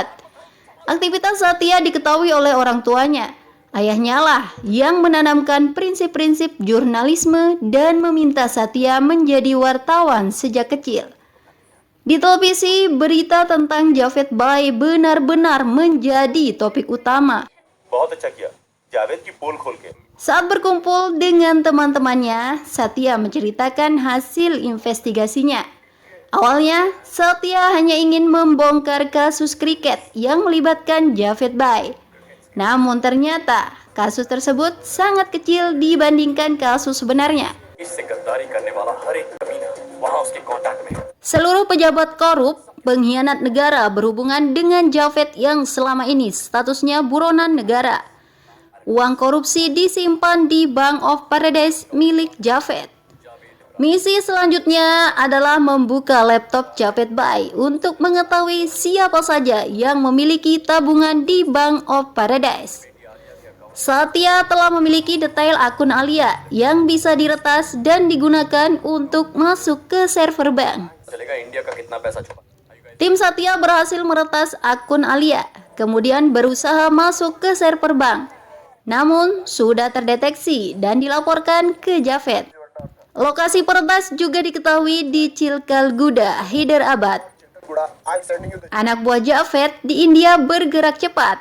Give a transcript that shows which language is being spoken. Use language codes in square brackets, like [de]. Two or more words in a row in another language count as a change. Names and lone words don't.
[id] Aktivitas Satya diketahui oleh orang tuanya. Ayahnya lah yang menanamkan prinsip-prinsip jurnalisme dan meminta Satya menjadi wartawan sejak kecil. Di televisi, berita tentang Javed Bai benar-benar menjadi topik utama. [hi] बहुत अच्छा किया जावेद की पोल खोल के। [id] Saat berkumpul dengan teman-temannya, Satya menceritakan hasil investigasinya. Awalnya, Satya hanya ingin membongkar kasus kriket yang melibatkan Javed Bai. Namun ternyata, kasus tersebut sangat kecil dibandingkan kasus sebenarnya. [hi] इससे गद्दारी करने वाला हर एक कमीना वहां उसके कांटेक्ट में है। [id] Seluruh pejabat korup, pengkhianat negara berhubungan dengan Javed yang selama ini statusnya buronan negara. Uang korupsi disimpan di Bank of Paradise milik Javed. Misi selanjutnya adalah membuka laptop Javed Bai untuk mengetahui siapa saja yang memiliki tabungan di Bank of Paradise. Satya telah memiliki detail akun Alia yang bisa diretas dan digunakan untuk masuk ke server bank. [hi] चलेगा इंडिया का कितना पैसा छुपा। [id] Tim Satya berhasil meretas akun Alia, kemudian berusaha masuk ke server bank. Namun, sudah terdeteksi dan dilaporkan ke Javed. Lokasi peretas juga diketahui di Chilkalguda, Hyderabad. Anak buah Javed di India bergerak cepat.